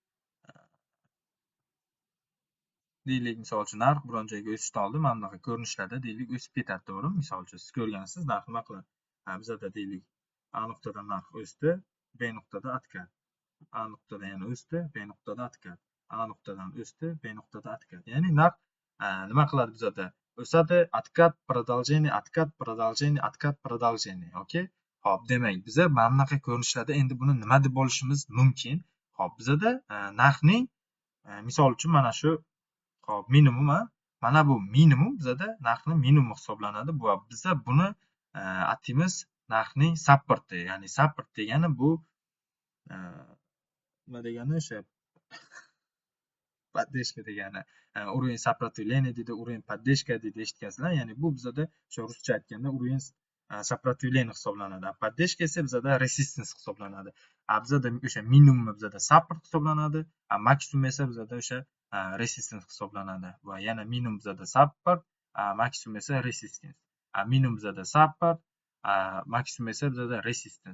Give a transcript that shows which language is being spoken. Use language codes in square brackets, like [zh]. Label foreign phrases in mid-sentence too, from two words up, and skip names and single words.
[uz] Deylik misol uchun narx biron joyga o'sishdan oldin mana bunaqa ko'rinishlarda deylik o'sib ketadi, to'g'rimi? Misol uchun siz ko'rgansiz, narx nima qiladi? Bizada deylik A nuqtadan narx o'sdi, B nuqtada откат. A nuqtadan yana o'sdi, B nuqtada откат. A nuqtadan o'sdi, B nuqtada откат. Ya'ni narx nima qiladi bizada? O'sadi, [ru] откат, продолжение, откат, продолжение, откат, продолжение. [uz] Okey? Hop, demak, biza mana bunaqa ko'rinishlarda endi buni nima deb olishimiz mumkin? Hop, bizada narxning misol uchun mana shu hop, minimum mana bu minimum bizada narxning minimumi hisoblanadi. Bu biza buni ataymiz narxning supporti. Ya'ni support degani bu nima degani o'sha поддержка degani. [ru] Уровень сопротивления deydi, уровень поддержка [uz] deydi, eshitgansizlar. Ya'ni bu bizada o'sha ruscha aytganda [ru] уровень сопротивления [uz] hisoblanadi. Поддержка esa bizada resistance hisoblanadi. Bizada o'sha minimum bizada support hisoblanadi. Maksimum esa bizada o'sha resistance hisoblanadi. Va yana minimum bizada support, maksimum esa resistance. Minimum bizada support, maksimum esa bizada resistance.